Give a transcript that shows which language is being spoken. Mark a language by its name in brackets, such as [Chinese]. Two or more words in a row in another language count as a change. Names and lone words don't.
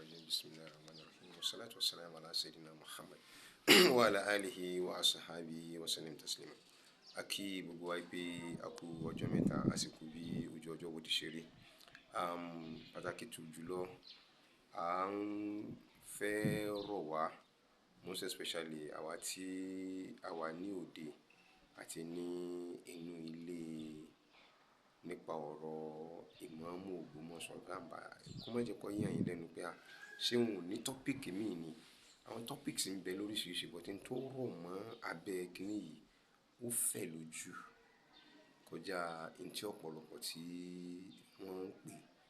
[Arabic] بسم الله الرحمن الرحيم والصلاة والسلام على سيدنا محمد وعلى آله وأصحابه وسلم تسليما. [Yoruba] Aki gbogbo wa pé a kú ọjọ́ mẹ́ta àsìkò bí ojú ọjọ́ bó ti ṣe rí. Pàtàkì tó jùlọ à ń fẹ́ rọ̀ wá [English] most especially [Yoruba] àwa tí a wà ní òde àti ní inú ilé nípa ọ̀rọ̀ Ìmáàmù Ògbómọ̀ṣọ́ Gàmbá. Kó má jẹ́ kó yà yín lẹ́nu pé ṣé wọn ò ní topic míì ni. Àwọn topics ń bẹ lóríṣiríṣi but n tó rọ̀ mọ́ abẹ́ kínní yìí ó fẹ̀ lójú kọjá n tí ọ̀pọ̀lọpọ̀ tí wọ́n ń pè.